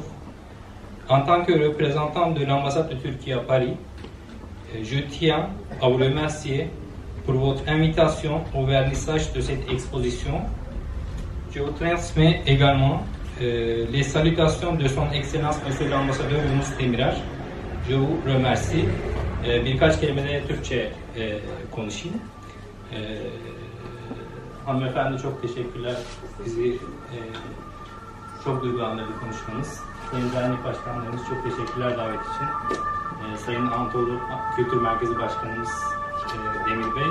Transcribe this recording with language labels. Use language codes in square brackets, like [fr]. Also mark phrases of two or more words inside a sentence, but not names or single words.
[fr] En tant que représentant de l'ambassade de Turquie à Paris, je tiens à vous remercier pour votre invitation au vernissage de cette exposition. Je vous transmets également les salutations de son Excellence Monsieur l'Ambassadeur Yunus Demirel. Je vous remercie. [tr] Birkaç kelime de Türkçe konuşayım. Hanımefendi çok teşekkürler. Bizi çok duygulandırdı konuşmanız. Sayın Dernek Başkanlarımız çok teşekkürler davet için. Sayın Anadolu Kültür Merkezi Başkanımız Demir Bey.